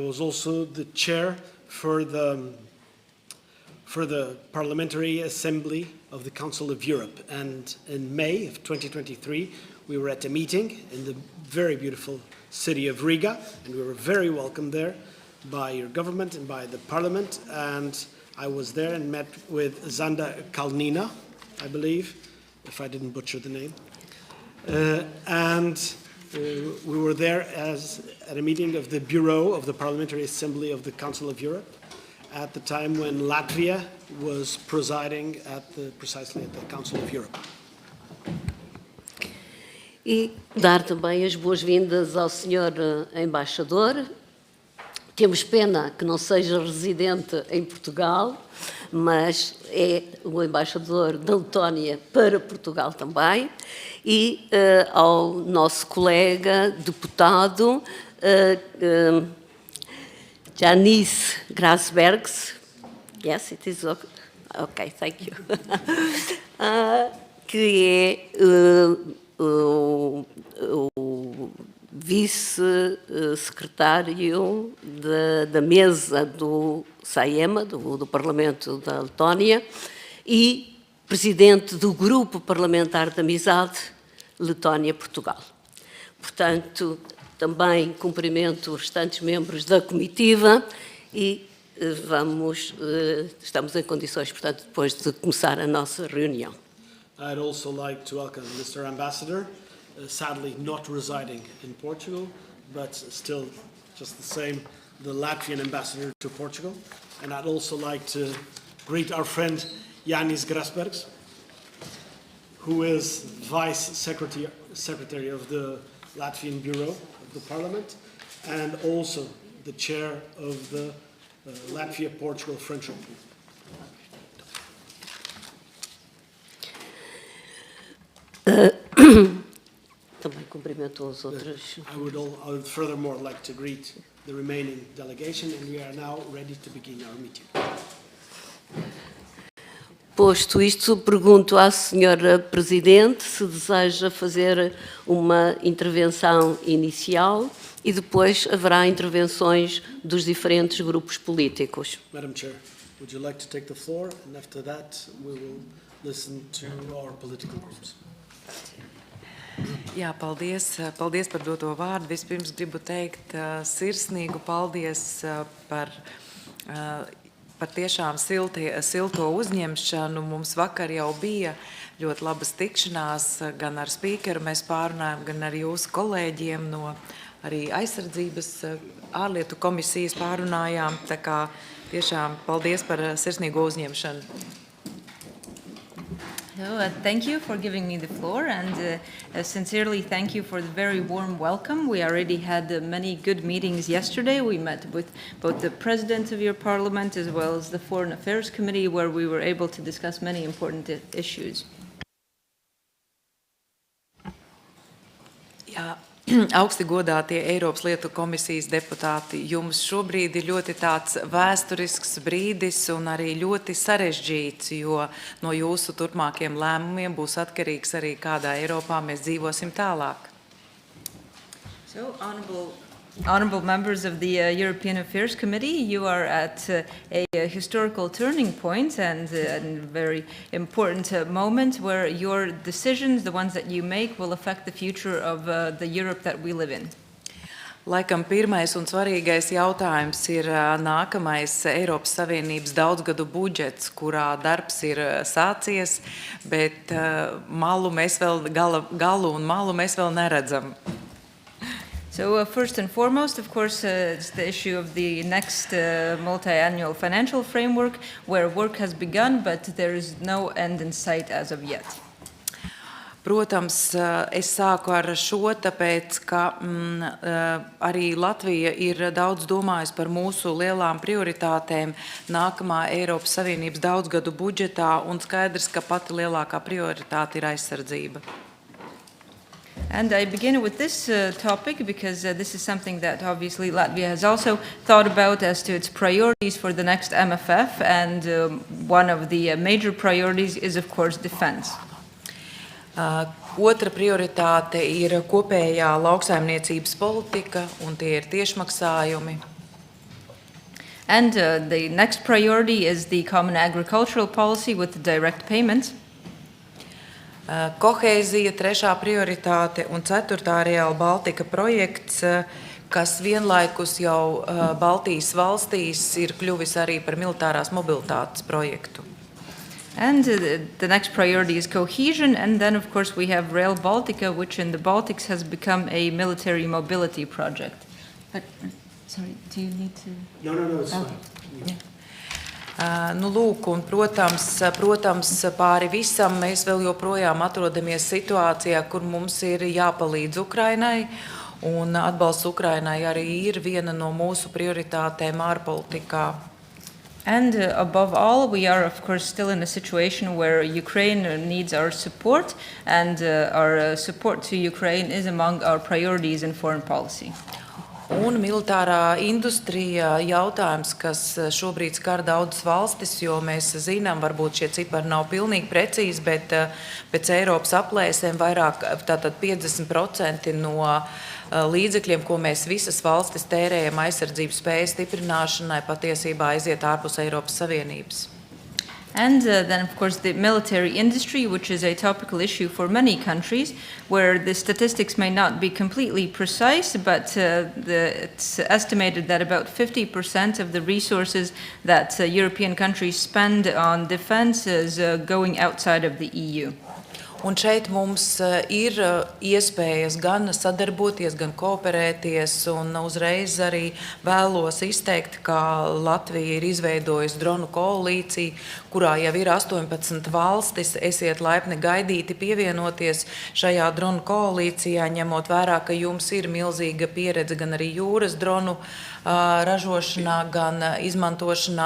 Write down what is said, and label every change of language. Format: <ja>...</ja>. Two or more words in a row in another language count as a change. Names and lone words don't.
<en>was also the chair for the Parliamentary Assembly of the Council of Europe, and in May of 2023 we were at a meeting in the very beautiful city of Riga, and we were very welcomed there by your government and by the Parliament, and I was there and met with Zanda Kalnina, I believe, if I didn't butcher the name, we were there at a meeting of the Bureau of the Parliamentary Assembly of the Council of Europe at the time when Latvia was presiding precisely at the Council of Europe.</en> <pt>E dar também as boas-vindas ao Sr. Embaixador. Temos pena que não seja residente em Portugal, mas é o embaixador da Letónia para Portugal também, e ao nosso colega deputado Janice Grasbergs.</pt> <en>Yes, it is okay, thank you.</en> <pt>Que é o vice-secretário da mesa do SAEMA, do Parlamento da Letónia, e presidente do Grupo Parlamentar de Amizade Letónia-Portugal. Portanto, também cumprimento os restantes membros da comitiva e estamos em condições, portanto, depois de começar a nossa reunião.</pt> <en>I'd also like to welcome Mr. Ambassador, sadly not residing in Portugal, but still just the same, the Latvian ambassador to Portugal. And I'd also like to greet our friend Jānis Grasbergs, who is Vice Secretary of the Latvian Bureau of the Parliament, and also the chair of the Latvia, Portugal, French Open.</en> <pt>Também cumprimento os outros.</pt> <en>I would furthermore like to greet the remaining delegation, and we are now ready to begin our meeting.</en> <pt>Posto isto, pergunto à Senhora Presidente se deseja fazer uma intervenção inicial e depois haverá intervenções dos diferentes grupos políticos.</pt> <en>Madam Chair, would you like to take the floor? And after that, we will listen to our political groups.</en> <lv>Jā, paldies, paldies par doto vārdu. Vispirms gribu teikt sirsnīgu paldies par tiešām silto uzņemšanu. Mums vakar jau bija ļoti labas tikšanās, gan ar spīkeru mēs pārunājam, gan ar jūsu kolēģiem no arī aizsardzības ārlietu komisijas pārunājām. Tā kā tiešām paldies par sirsnīgo uzņemšanu.</lv> <en>So, thank you for giving me the floor, and sincerely thank you for the very warm welcome. We already had many good meetings yesterday. We met with both the President of your Parliament as well as the Foreign Affairs Committee, where we were able to discuss many important issues.</en> <lv>Jā. Augsti godātie Eiropas lietu komisijas deputāti, jums šobrīd ir ļoti tāds vēsturisks brīdis un arī ļoti sarežģīts, jo no jūsu turpmākiem lēmumiem būs atkarīgs arī kādā Eiropā mēs dzīvosim tālāk.</lv> <en>So, Honourable members of the European Affairs Committee, you are at a historical turning point and a very important moment where your decisions, the ones that you make, will affect the future of the Europe that we live in.</en> <lv>Laikam pirmais un svarīgais jautājums ir nākamais Eiropas Savienības daudzgadu budžets, kurā darbs ir sācies, bet galu un malu mēs vēl neredzam.</lv> <en>So first and foremost, of course, it's the issue of the next multi-annual financial framework, where work has begun, but there is no end in sight as of yet.</en> <lv>Protams, es sāku ar šo, tāpēc, ka arī Latvija ir daudz domājusi par mūsu lielām prioritātēm nākamā Eiropas Savienības daudzgadu budžetā, un skaidrs, ka pati lielākā prioritāte ir aizsardzība.</lv> <en>And I begin with this topic because this is something that obviously Latvia has also thought about as to its priorities for the next MFF, and one of the major priorities is, of course, defense.</en> <lv>Otra prioritāte ir kopējā lauksaimniecības politika, un tie ir tiešmaksājumi.</lv> <en>And the next priority is the common agricultural policy with the direct payments.</en> <lv>Kohēzija, trešā prioritāte, un ceturtā Real Baltica projekts, kas vienlaikus jau Baltijas valstīs ir kļuvis arī par militārās mobilitātes projektu.</lv> <en>And the next priority is cohesion, and then of course we have Rail Baltica, which in the Baltics has become a military mobility project. But, sorry, do you need to? No, it's fine. Yeah.</en> <lv>Nu, lūk, un protams, pāri visam mēs vēl joprojām atrodamies situācijā, kur mums ir jāpalīdz Ukrainai, un atbalsts Ukrainai arī ir viena no mūsu prioritātēm ārpolitikā.</lv> <en>And above all, we are of course still in a situation where Ukraine needs our support, and our support to Ukraine is among our priorities in foreign policy.</en> <lv>Un militārā industrija jautājums, kas šobrīd skar daudzas valstis, jo mēs zinām, varbūt šie cipari nav pilnīgi precīzi, bet pēc Eiropas aplēsēm vairāk, tātad 50% no līdzekļiem, ko mēs visas valstis tērējam aizsardzības spējas stiprināšanai, patiesībā aiziet ārpus Eiropas Savienības.</lv> <en>And then, of course, the military industry, which is a topical issue for many countries, where the statistics may not be completely precise, but it's estimated that about 50% of the resources that European countries spend on defense is going outside of the EU.</en> <lv>Un šeit mums ir iespējas gan sadarboties, gan kooperēties, un uzreiz arī vēlos izteikt, ka Latvija ir izveidojusi dronu koalīciju, kurā jau ir 18 valstis. Esiet laipni gaidīti pievienoties šajā dronu koalīcijā, ņemot vērā, ka jums ir milzīga pieredze gan arī jūras dronu ražošanā, gan izmantošanā.</lv>